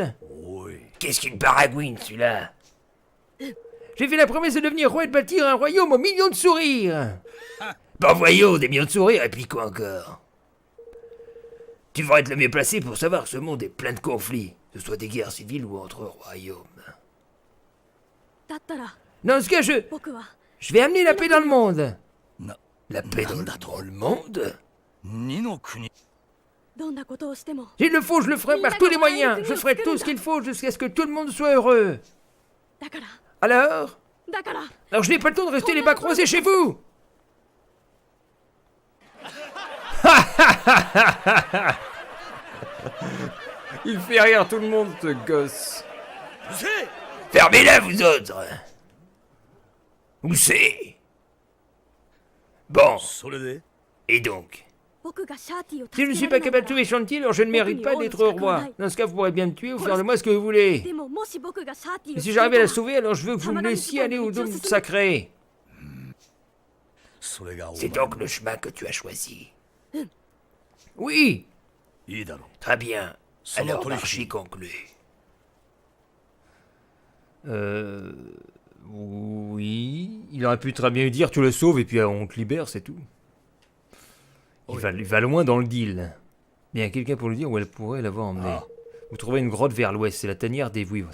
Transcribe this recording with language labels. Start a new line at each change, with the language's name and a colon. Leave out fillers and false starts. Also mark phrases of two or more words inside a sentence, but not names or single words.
French: Qu'est-ce qu'une paragouine, celui-là? J'ai fait la promesse de devenir roi et de bâtir un royaume aux millions de sourires. Bon, voyons, des millions de sourires, et puis quoi encore? Tu vas être le mieux placé pour savoir que ce monde est plein de conflits, que ce soit des guerres civiles ou entre royaumes.
Japanese: だったら
French: Dans ce cas, je
Japanese: 僕は
French: vais amener la paix dans le monde. La paix dans le monde?
Japanese: 二の国どんなことをしても
French: S'il le faut, je le ferai par tous les moyens. Je ferai tout ce qu'il faut jusqu'à ce que tout le monde soit heureux.
Japanese: だから
French: Alors
Japanese: だから
French: Alors je n'ai pas le temps de rester les bras croisés chez vous. Il fait rire tout le monde, ce gosse. Fermez-la, vous autres! Où c'est? Bon,
Japanese: それで
French: et donc?
Japanese: 僕がシャーティを
French: Si je ne
Japanese: 助
French: suis
Japanese: けら
French: pas
Japanese: れない
French: capable de tuer Shanti, alors je ne mérite pas d'être roi. Dans ce cas, vous pourrez bien me tuer ou faire de moi ce que vous voulez.
Japanese: でももし僕がシャーティを
French: Et
Japanese: 救
French: si
Japanese: えた
French: j'arrive à
Japanese: ら
French: la sauver, alors je veux que vous me laissiez aller au dôme sacré.
Japanese: それがお前
French: C'est donc le chemin que tu as choisi. Oui.
Japanese: いいだろ
French: Très bien. Sans Alors, notre marché équipe. conclu. Oui. Il aurait pu très bien lui dire tu le sauves et puis on te libère, c'est tout. Il va loin dans le deal. Bien, quelqu'un pour lui dire où elle pourrait l'avoir emmené. Vous trouverez une grotte vers l'ouest, c'est la tanière des Vouivres.